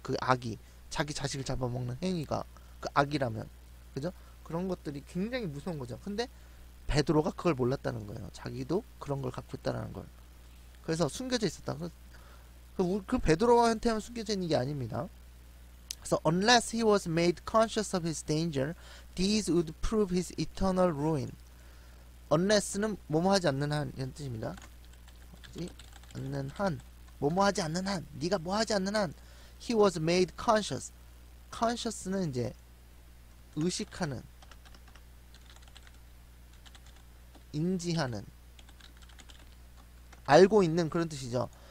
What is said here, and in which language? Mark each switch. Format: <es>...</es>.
<ko>그 악이, 자기 자식을 잡아먹는 행위가 그 악이라면, 그죠? 그런 것들이 굉장히 무서운 거죠. 근데 베드로가 그걸 몰랐다는 거예요. 자기도 그런 걸 갖고 있다는 걸. 그래서 숨겨져 있었다. 그 베드로한테만 숨겨져 있는 게 아닙니다. 그래서</ko> <en>unless he was made conscious of his danger, these would prove his eternal ruin.</en> <ko>unless는 뭐뭐 하지 않는 한 이런 뜻입니다. 하지 않는 한, 뭐뭐 하지 않는 한, 네가 뭐 하지 않는 한,</ko> <en>he was made conscious.</en> <ko>conscious는 이제 의식하는, 인지하는, 알고 있는 그런 뜻이죠.</ko>